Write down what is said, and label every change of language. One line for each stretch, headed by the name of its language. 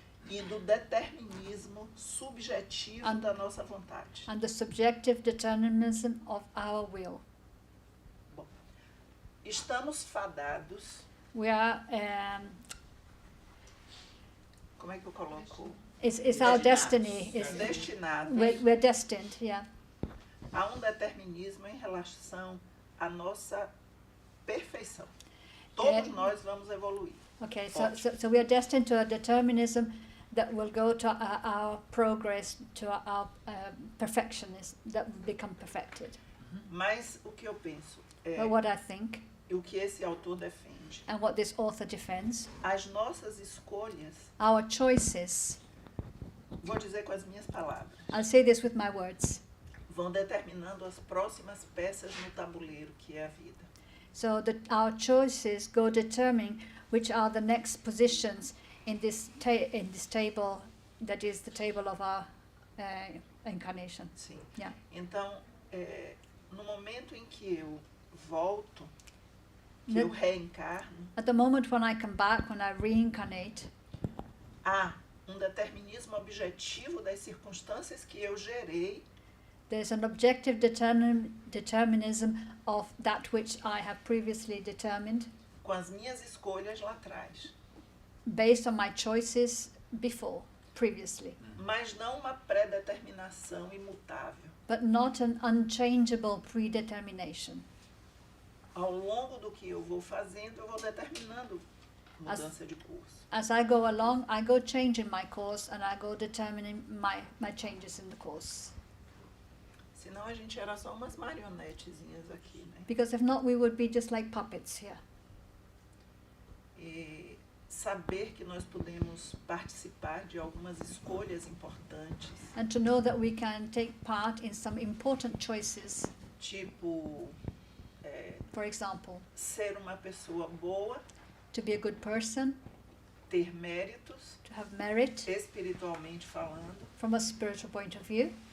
Portuguese: e do determinismo subjetivo
English: And-
Portuguese: da nossa vontade.
English: and the subjective determinism of our will.
Portuguese: Estamos fadados,
English: We are
Portuguese: como é que eu coloco?
English: it's our destiny.
Portuguese: Destinados
English: We're destined, yeah.
Portuguese: a um determinismo em relação à nossa perfeição. Todos nós vamos evoluir.
English: Okay, so we are destined to a determinism that will go to our progress, to our perfectionism, that will become perfected.
Portuguese: Mas o que eu penso é
English: But what I think,
Portuguese: e o que esse autor defende,
English: and what this author defends,
Portuguese: as nossas escolhas,
English: our choices,
Portuguese: vou dizer com as minhas palavras,
English: I'll say this with my words,
Portuguese: vão determinando as próximas peças no tabuleiro que é a vida.
English: so that our choices go determining which are the next positions in this table that is the table of our incarnation.
Portuguese: Sim.
English: Yeah.
Portuguese: Então, no momento em que eu volto, que Ne- eu reencarno,
English: At the moment when I come back, when I reincarnate,
Portuguese: há um determinismo objetivo das circunstâncias que eu gerei
English: there's an objective determinism of that which I have previously determined
Portuguese: com as minhas escolhas lá atrás,
English: based on my choices previously,
Portuguese: mas não uma pré-determinação imutável.
English: but not an unchangeable predetermination.
Portuguese: ao longo do que eu vou fazendo, eu vou determinando mudança de curso.
English: As I go along, I go changing my course and I go determining my changes in the course.
Portuguese: Senão a gente era só umas marionetezinhas aqui, né?
English: Because if not, we would be just like puppets here.
Portuguese: E saber que nós podemos participar de algumas escolhas importantes,
English: And to know that we can take part in some important choices.
Portuguese: tipo
English: For example,
Portuguese: ser uma pessoa boa,
English: to be a good person,
Portuguese: ter méritos,
English: to have merit
Portuguese: espiritualmente falando,
English: from a spiritual point of view,